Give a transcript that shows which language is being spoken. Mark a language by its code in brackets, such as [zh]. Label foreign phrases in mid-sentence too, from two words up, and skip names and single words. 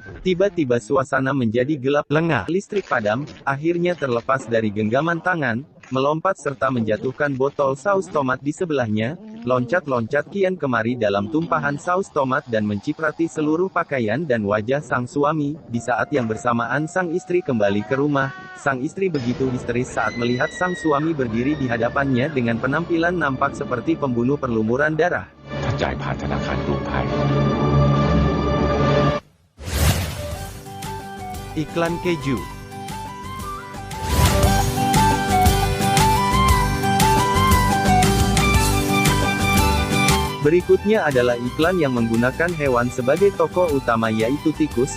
[id] Tiba-tiba suasana menjadi gelap, lengah, listrik padam, akhirnya terlepas dari genggaman tangan, melompat serta menjatuhkan botol saus tomat di sebelahnya, loncat-loncat kian kemari dalam tumpahan saus tomat dan menciprati seluruh pakaian dan wajah sang suami. Di saat yang bersamaan sang istri kembali ke rumah. Sang istri begitu histeris saat melihat sang suami berdiri di hadapannya dengan penampilan nampak seperti pembunuh perlumuran darah. [th] จ่ายผ่านธนาคารกรุงไทย [id] Iklan keju. Berikutnya adalah iklan yang menggunakan hewan sebagai tokoh utama yaitu tikus.